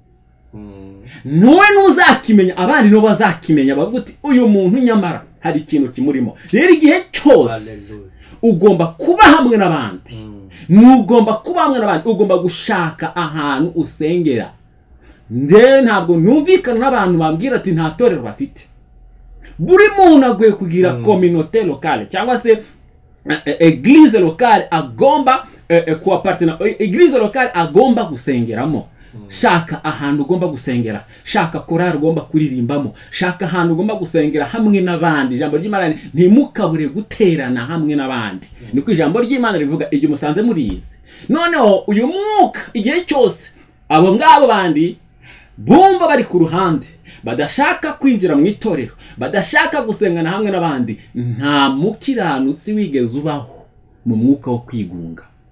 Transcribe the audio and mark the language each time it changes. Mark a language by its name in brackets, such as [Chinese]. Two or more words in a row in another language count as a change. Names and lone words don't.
[Kinyarwanda] Nowe ntuzakimenya, abandi no bazakimenya, bavuga uti uyu muntu nyamara hari ikintu kimurimo. Rero igihe cyose ugomba kuba hamwe n'abandi, nugomba kuba hamwe n'abandi, ugomba gushaka ahantu usengera. Ntabwo numvikana n'abantu bambwira ati nta torero bafite. Buri muntu aguye kugira [French] communauté locale [Kinyarwanda] cyangwa se [French] église locale [Kinyarwanda] agomba kuappartena, [French] église locale [Kinyarwanda] agomba gusengeramo. Shaka ahantu ugomba gusengera, shaka korari ugomba kuririmbamo, shaka ahantu ugomba gusengera hamwe n'abandi. Ijambo ry'Imana ntimukabure guterana hamwe n'abandi, niko ijambo ry'Imana rivuga. Igihe musanze muriyizi, noneho uyu mwuka igihe cyose abo ngabo bandi bumva bari ku ruhande, badashaka kwinjira mu itorero, badashaka gusengana hamwe n'abandi, nta mukiranutsi wigeze ubaho mu mwuka wo kwigunga.